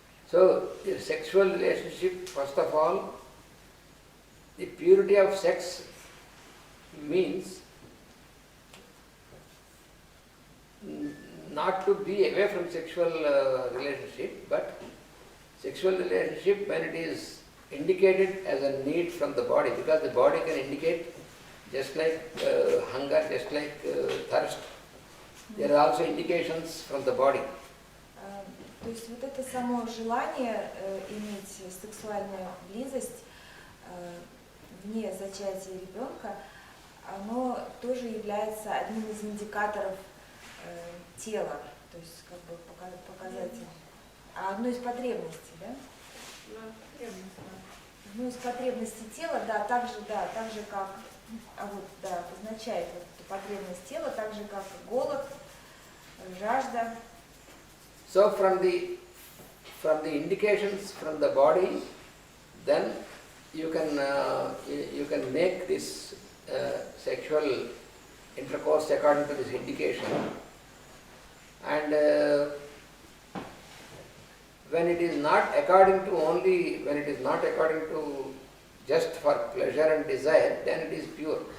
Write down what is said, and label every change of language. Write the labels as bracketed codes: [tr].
[en] So, the sexual relationship, first of all, the purity of sex means not to be away from sexual relationship, but sexual relationship when it is indicated as a need from the body, because the body can indicate just like hunger, just like thirst. There are also indications from the body. [ru] То есть вот это само желание иметь сексуальную близость вне зачатия ребенка, оно тоже является одним из индикаторов тела, то есть как бы показатель. Одной из потребностей, да? Одной из потребностей тела, да, так же как, обозначает вот эту потребность тела, так же как голод, жажда. [en] So from the indications from the body, then you can make this sexual intercourse according to this indication, and when it is not according to just for pleasure and desire, then it is pure.